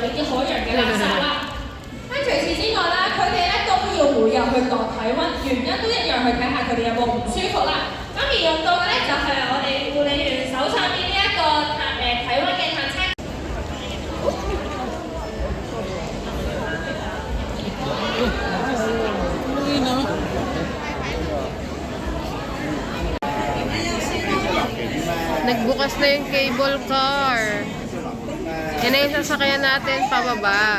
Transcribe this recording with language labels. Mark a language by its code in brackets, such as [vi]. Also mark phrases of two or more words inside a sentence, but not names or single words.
[yue] 海洋嘅垃圾啦。咁除此之外啦，佢哋咧都要每日去度體温，原因都一樣去睇下佢哋有冇唔舒服啦。咁而用到嘅咧就係我哋護理員手上邊呢一個體温嘅探測。 [tl] Nagbukas na yung cable car. Yan na yung sasakyan natin pababa.